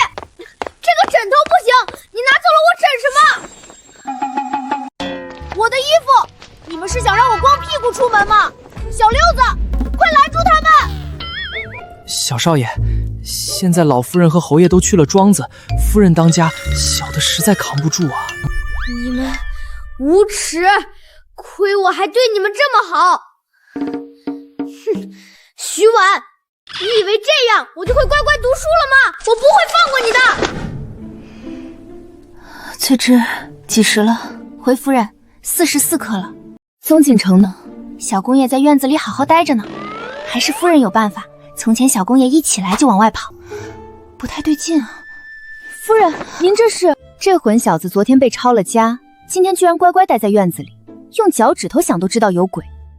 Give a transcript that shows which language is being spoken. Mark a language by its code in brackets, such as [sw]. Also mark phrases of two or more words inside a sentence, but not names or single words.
[zh] 這個枕頭不行，你拿走了我枕什麼？我的衣服，你们是想讓我光屁股出門嗎？小六子，快攔住他們！小少爺，現在老夫人和侯爺都去了莊子，夫人當家，小的實在扛不住啊。你們無恥，虧我還對你們這麼好。哼，徐婉，你以為這樣我就會乖乖讀書了嗎？我不會放過你的。翠芝，幾時了？回夫人，44刻了。宗景城呢？小公爺在院子裡好好待着呢，還是夫人有辦法。從前小公爺一起來就往外跑，不太对勁啊。夫人，您這是……這混小子昨天被抄了家，今天居然乖乖待在院子裡，用腳趾頭想都知道有鬼。